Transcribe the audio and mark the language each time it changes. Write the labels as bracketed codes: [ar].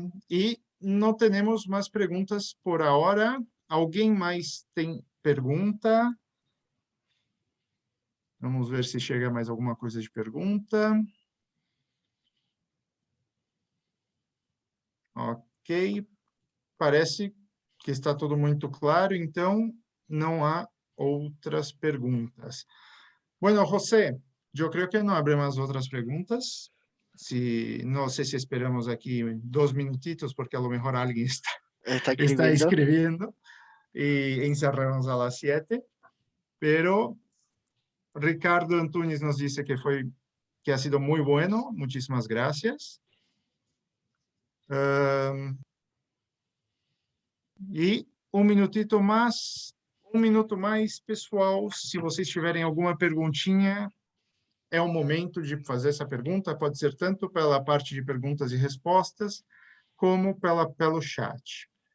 [es] Y no tenemos más preguntas por ahora. ¿Alguien más [pt] tem pergunta? Vamos ver se chega mais alguma coisa de pergunta. Ok. Parece que está tudo muito claro, então não há outras perguntas. [es] Bueno, [pt] José, eu creio que não habrá mais outras perguntas. [es] no sé si esperamos aquí 2 minutitos, porque a lo mejor alguien Está está escribiendo. escribiendo, y encerramos a las 7, pero Ricardo Antunes nos dice que ha sido muy bueno, muchísimas gracias. [pt] E um minuto mais, pessoal, se vocês tiverem alguma perguntinha, é o momento de fazer essa pergunta, pode ser tanto pela parte de perguntas e respostas, como pelo chat.